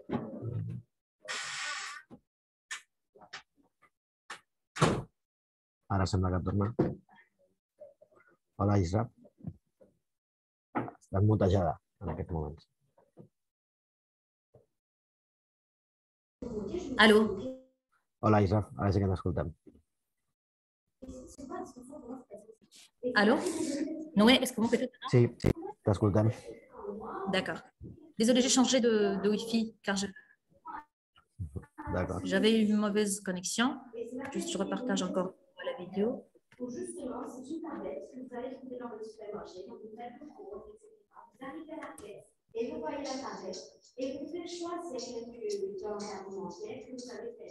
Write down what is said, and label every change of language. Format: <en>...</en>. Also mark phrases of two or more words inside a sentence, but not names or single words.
<ca>Ara sembla que torna. Hola, Israf. Estàs mutejada en aquests moments.</ca> <fr>Allô?</fr> <ca>Hola, Israf. Ara sí que t'escoltem.</ca> <fr>Allô? Noé, est-ce que vous m'écoutez?</fr> <ca>Sí, t'escoltem.</ca> <fr>D'accord. Désolée, j'ai changé de Wi-Fi car j'avais une mauvaise connexion. Juste, je repartage encore la vidéo. Justement, c'est une tablette que vous allez trouver dans le supermarché, donc vous faites vos courses, etc. Vous arrivez à la caisse et vous voyez la tablette et vous faites choisir quelques denrées alimentaires que vous avez faites.</fr>